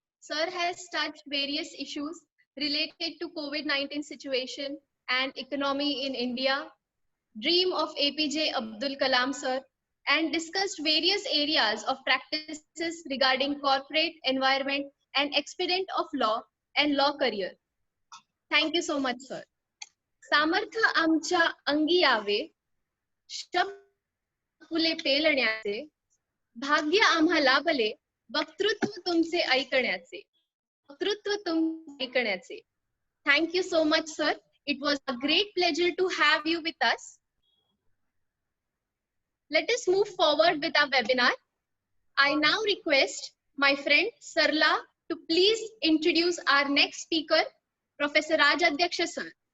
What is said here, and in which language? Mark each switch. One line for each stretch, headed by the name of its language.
English: Sir has touched various issues related to COVID-19 situation and economy in India, dream of APJ Abdul Kalam sir, and discussed various areas of practices regarding corporate environment and expedient of law and law career. Thank you so much, sir.
Marathi: सामर्थ्य आमच्या अंगी यावे, शब्द आपुले पेलण्याचे, भाग्य आम्हा लाभले, वक्तृत्व तुमचे ऐकण्याचे, वक्तृत्व तुमचे ऐकण्याचे.
English: Thank you so much, sir. It was a great pleasure to have you with us. Let us move forward with our webinar. I now request my friend Sarla to please introduce our next speaker, Professor Rajadhyaksha sir.